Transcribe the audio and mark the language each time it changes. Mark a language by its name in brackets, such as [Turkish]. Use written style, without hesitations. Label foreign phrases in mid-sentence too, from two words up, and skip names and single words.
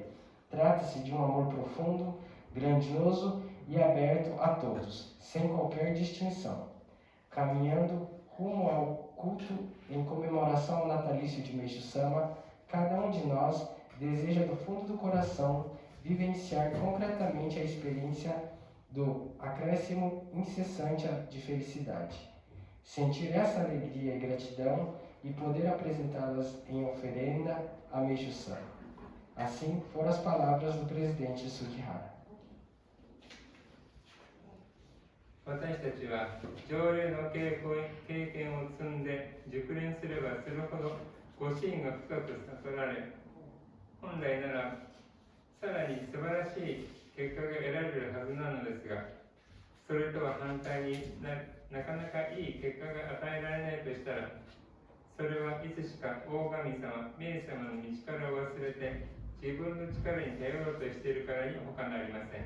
[Portuguese] Trata-se de um amor profundo, grandioso e aberto a todos, sem qualquer distinção, caminhando rumo ao culto em comemoração ao natalício de Meixo Sama, cada um de nós deseja do fundo do coração vivenciar concretamente a experiência do acréscimo incessante de felicidade. Sentir essa alegria e gratidão e poder apresentá-las em oferenda a Meixo Sama. Assim foram as palavras do presidente Sugihara. [Japanese] 私たちは条例の経験を積んで熟練すればするほどご真が深く悟られ、本来ならさらに素晴らしい結果が得られるはずなのですが、それとは反対に なかなかいい結果が与えられないとしたら、それはいつしか大神様、冥様の道から忘れて自分の力に頼ろうとしているからに他なりません。